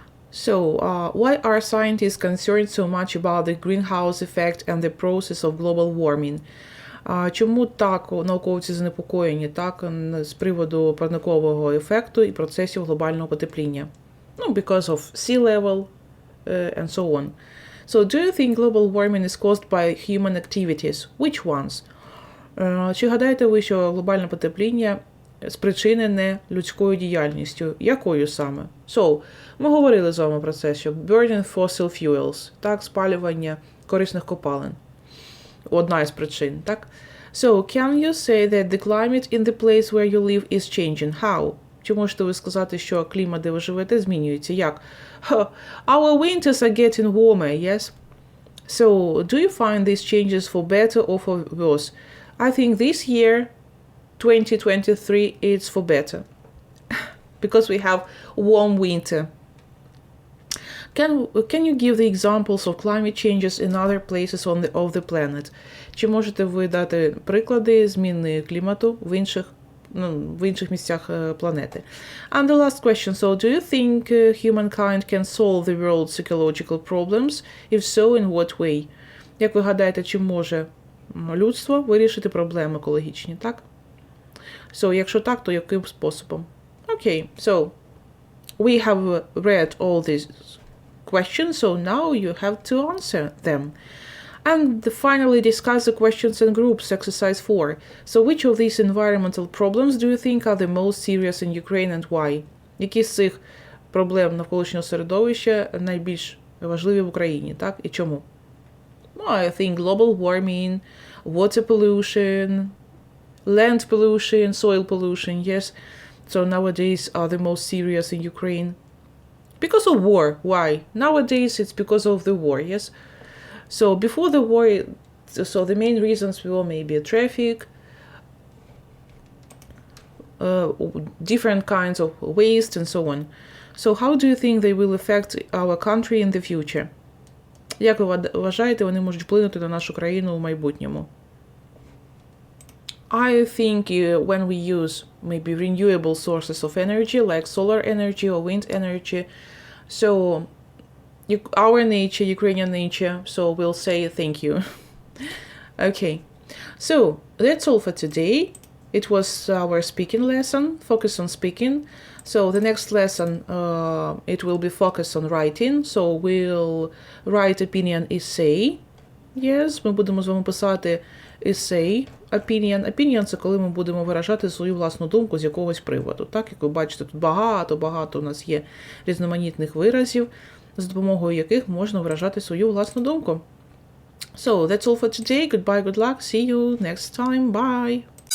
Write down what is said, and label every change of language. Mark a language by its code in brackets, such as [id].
[en] So, why are scientists concerned so much about the greenhouse effect and the process of global warming? [uk] Чому так науковці занепокоєні так з приводу парникового ефекту і процесів глобального потепління? [en] Because of sea level and so on. So, do you think global warming is caused by human activities? Which ones? [uk] Чи гадаєте ви, що глобальне потепління спричинене людською діяльністю? Якою саме? So, ми говорили з вами про це, що [en] burning fossil fuels, [uk] так, спалювання корисних копалин. Одна із причин, так? [en] So, can you say that the climate in the place where you live is changing? How? [uk] Чи можете ви сказати, що клімат, де ви живете, змінюється? Як? [en] Our winters are getting warmer, yes? So, do you find these changes for better or for worse? I think this year, 2023, it's for better. Because we have warm winter. Can you give the examples of climate changes in other places of the planet? [uk] Чи можете ви дати приклади зміни клімату в інших місцях планети? [en] And the last question. So, do you think humankind can solve the world's ecological problems? If so, in what way? [uk] Як ви гадаєте, чи може людство вирішити проблеми екологічні, так? So, якщо так, то яким способом? [en] Okay, so we have read all these questions, so now you have to answer them. And finally discuss the questions in groups, exercise 4. So which of these environmental problems do you think are the most serious in Ukraine and why? [uk] Які з цих проблем навколишнього середовища найбільш важливі в Україні, так? І чому? [en] I think global warming, water pollution, land pollution, soil pollution, yes. So nowadays are the most serious in Ukraine. Because of war. Why? Nowadays it's because of the war, yes. So before the war, so the main reasons were maybe traffic, different kinds of waste and so on. So how do you think they will affect our country in the future? Як ви вважаєте, вони можуть вплинути на нашу країну в майбутньому? I think when we use maybe renewable sources of energy, like solar energy or wind energy, so our nature, Ukrainian nature, so we'll say thank you. Okay, so that's all for today. It was our speaking lesson, focus on speaking. So the next lesson, it will be focused on writing. So we'll write opinion essay. [uk] Yes, ми будемо з вами писати essay, opinion. Opinion – це коли ми будемо виражати свою власну думку з якогось приводу. Так, як ви бачите, тут багато у нас є різноманітних виразів, з допомогою яких можна виражати свою власну думку. [en] So, that's all for today. Goodbye, good luck. See you next time. Bye.